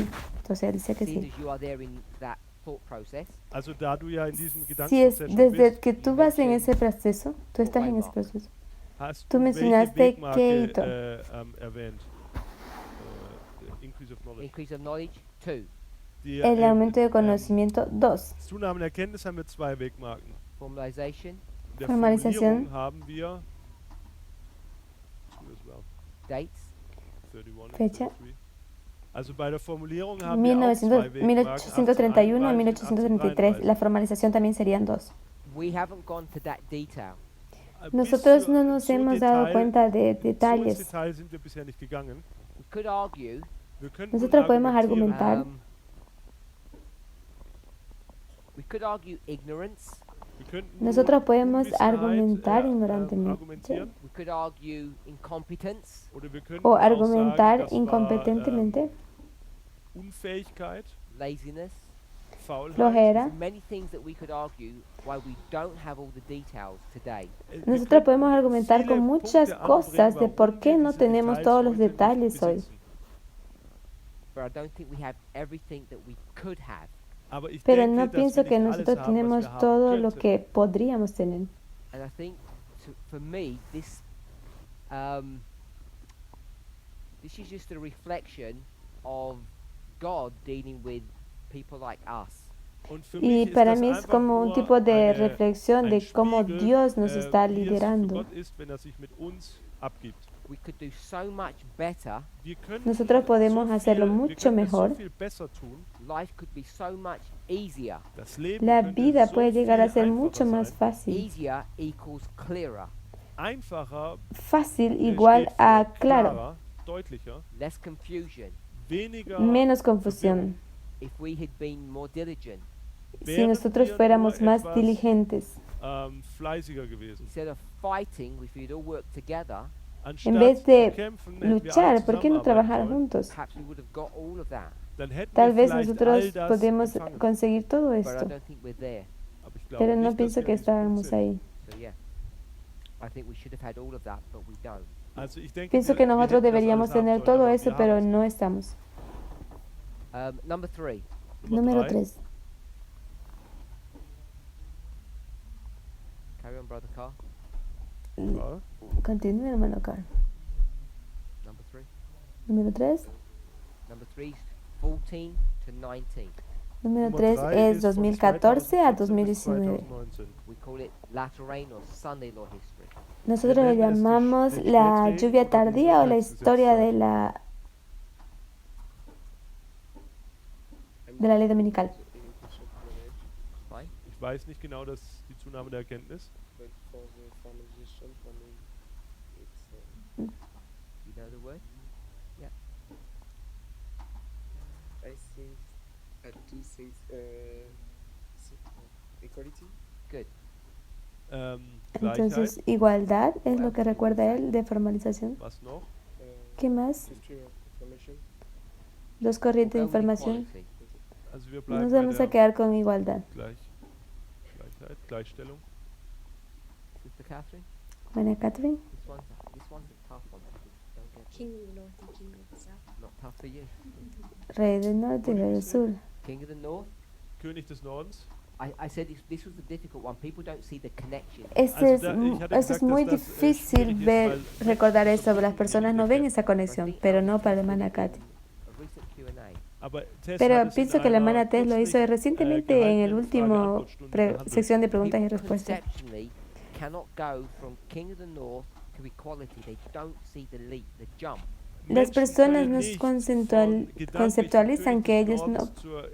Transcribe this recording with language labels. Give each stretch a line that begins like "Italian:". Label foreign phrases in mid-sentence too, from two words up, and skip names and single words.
Spanish: Entonces él dice que
English: Seeing
Spanish: sí.
English: as you are there in that thought process,
German: Also da du ja in diesem
Spanish: Si es
German: Gedankenprozess schon
Spanish: desde
German: bist,
Spanish: que tú vas en ese proceso, tú estás en ese proceso.
German: hast
Spanish: tú
German: du
Spanish: mencionaste
German: welche Wegmarke
Spanish: qué hito.
German: Erwähnt?
English: Increase of knowledge. increase of knowledge, 2.
German: Die,
Spanish: El aumento de conocimiento 2.
German: Zunahmen der Erkenntnis haben wir zwei Wegmarken.
English: Formalization,
German: In der Formalisation. Formulierung haben wir
English: two as well, dates, 31
Spanish: Fecha. 33.
German: Also bei der Formulierung haben wir auch zwei 1900, Wegmarken,
Spanish: 1831 y 1833. 1833. La formalización también serían 2.
English: we haven't gone to that detail.
Spanish: Nosotros no nos hemos dado cuenta de
German: So ins
Spanish: detalles.
German: Detail sind wir bisher nicht gegangen.
English: We could argue,
German: Wir könnten
Spanish: Nosotros
German: nun
Spanish: podemos
German: argumentieren,
Spanish: argumentar.
English: We could argue ignorance,
German: wir könnten nun
Spanish: Nosotros podemos
German: Unwissenheit,
Spanish: argumentar
German: argumentieren.
Spanish: ignorantemente
English: we could argue incompetence,
German: Oder wir könnten
Spanish: o
German: auch sagen,
Spanish: argumentar
German: das war,
Spanish: incompetentemente,
German: Unfähigkeit,
English: laziness.
German: Faulheit.
Spanish: flojera.
English: There's many things that we could argue why we don't have all the details today.
German: Wir
Spanish: Nosotros
German: könnten
Spanish: podemos argumentar
German: viele
Spanish: con muchas
German: Punkte
Spanish: cosas
German: anbringen,
Spanish: de por
German: warum
Spanish: qué
German: wir
Spanish: no
German: diese
Spanish: tenemos
German: Details
Spanish: todos los
German: heute nicht
Spanish: detalles hoy.
German: besitzen.
English: But I don't think we have everything that we could have.
German: Aber ich
Spanish: Pero
German: denke,
Spanish: no
German: dass
Spanish: pienso
German: wir
Spanish: que
German: nicht alles
Spanish: nosotros
German: haben, was
Spanish: tenemos
German: wir haben
Spanish: todo lo
German: könnten.
Spanish: que podríamos tener.
English: And I think for me, this is just a reflection of God dealing with people like us.
German: Und für
Spanish: Y
German: mich ist
Spanish: para
German: das
Spanish: mí es
German: einfach
Spanish: como un
German: nur
Spanish: tipo de
German: eine-
Spanish: reflexión
German: ein
Spanish: de cómo
German: Spiegel,
Spanish: Dios nos está
German: wie es für
Spanish: liderando.
German: Gott ist, wenn er sich mit uns abgibt.
English: We could do so much better.
German: Wir können
Spanish: Nosotros podemos hacerlo
German: wir
Spanish: mucho
German: können es
Spanish: mejor.
German: so viel besser tun.
English: Life could be so much easier.
German: Das Leben
Spanish: La
German: könnte
Spanish: vida
German: so
Spanish: puede llegar a
German: viel
Spanish: ser
German: einfacher
Spanish: mucho más
German: sein.
Spanish: fácil.
English: Easier equals clearer.
German: Einfacher
Spanish: Fácil igual
German: steht
Spanish: a
German: für
Spanish: claro,
German: klarer, deutlicher,
English: Less confusion.
German: weniger
Spanish: menos confusión.
English: If we had been more diligent,
Spanish: Si
German: wären
Spanish: nosotros
German: wir
Spanish: fuéramos
German: nur
Spanish: más
German: etwas,
Spanish: diligentes,
German: fleißiger gewesen.
English: instead of fighting, if we'd all worked together,
German: Anstatt
Spanish: vez de
German: zu kämpfen, hätten wir alle
Spanish: luchar, ¿por qué no
German: zusammenarbeiten
Spanish: trabajar
German: sollen.
Spanish: juntos?
English: perhaps we would have got all of that.
German: Dann hätten
Spanish: Tal
German: wir
Spanish: vez
German: vielleicht
Spanish: nosotros
German: all das
Spanish: podemos
German: empfangen.
Spanish: conseguir todo
English: But I
Spanish: esto,
English: don't think we're there.
German: Aber ich glaube
Spanish: pero no
German: nicht, dass
Spanish: pienso
German: wir
Spanish: que
German: an diesem Punkt
Spanish: estábamos
German: sind.
Spanish: ahí.
English: So yeah. I think we should have had all of that, but we don't.
German: Also ich denke,
Spanish: Pienso que
German: wir
Spanish: nosotros
German: hätten das
Spanish: deberíamos
German: alles haben
Spanish: tener
German: sollen,
Spanish: todo
German: aber
Spanish: eso,
German: wir
Spanish: pero
German: haben es
Spanish: no
German: nicht.
Spanish: estamos.
English: Number 3.
Spanish: Número
German: drei.
Spanish: 3.
English: Carry on, brother Carr.
German: Ja.
Spanish: Continúe, hermano Carl.
English: Number 3.
Spanish: Número 3.
English: Number 3 is 14 to 19.
Spanish: Número
German: Nummer 3 drei
Spanish: es
German: ist von
Spanish: 2014 a
German: 2014 bis
Spanish: 2019.
German: 2019.
English: We call it latter rain or Sunday law history.
Spanish: Nosotros le
German: nennen es die
Spanish: llamamos
German: Sch-
Spanish: la
German: Spätregen
Spanish: lluvia
German: oder die
Spanish: tardía o la
German: Sonntagsgesetzzeit.
Spanish: historia de la ley dominical.
English: Fine.
German: Ich weiß nicht genau die Zunahme der Erkenntnis.
English: But for the formalization, for me, it's You know the word? I think at two things. Equality. Good.
German: Gleichheit.
Spanish: Entonces, igualdad es lo que recuerda él de formalización.
German: Was noch?
Spanish: ¿Qué más?
English: Two stream of information.
Spanish: Dos corrientes de
English: Go with
Spanish: información.
English: equality.
German: Also wir bleiben
Spanish: Nos
German: bei
Spanish: vamos a
German: der
Spanish: quedar con igualdad.
German: Gleichheit, Gleichstellung.
English: Sister Catherine?
Spanish: Buena, Catherine.
English: This one's a tough one. Don't get King of the North and King of the South. not tough for you.
Spanish: Rey del norte y rey del sur.
English: King of the North.
German: König des Nordens.
English: I said this was the difficult one. People don't see the connection.
Spanish: Eso es
German: gesagt,
Spanish: muy
German: dass das,
Spanish: difícil
German: schwierig ist,
Spanish: ver,
German: weil
Spanish: recordar
German: Menschen
Spanish: eso.
German: das
Spanish: Las
German: nicht
Spanish: personas no ven esa conexión, pero no para la hermana Katy.
English: A recent Q&A.
German: Aber Tess
Spanish: Pero
German: hat es in
Spanish: pienso que la
German: einer
Spanish: hermana Tess lo hizo
German: kürzlich,
Spanish: recientemente en el
German: gehaltenen
Spanish: último
German: Frage-Antwort-Stunde behandelt.
Spanish: sección de preguntas y
English: People
Spanish: respuestas.
English: conceptually cannot go from King of the North to equality. They don't see the leap, the jump.
Spanish: Las
German: Menschen
Spanish: personas
German: können
Spanish: no
German: nicht
Spanish: conceptualizan
German: von
Spanish: que
German: König
Spanish: ellos
German: des
Spanish: no,
German: Nordens zur,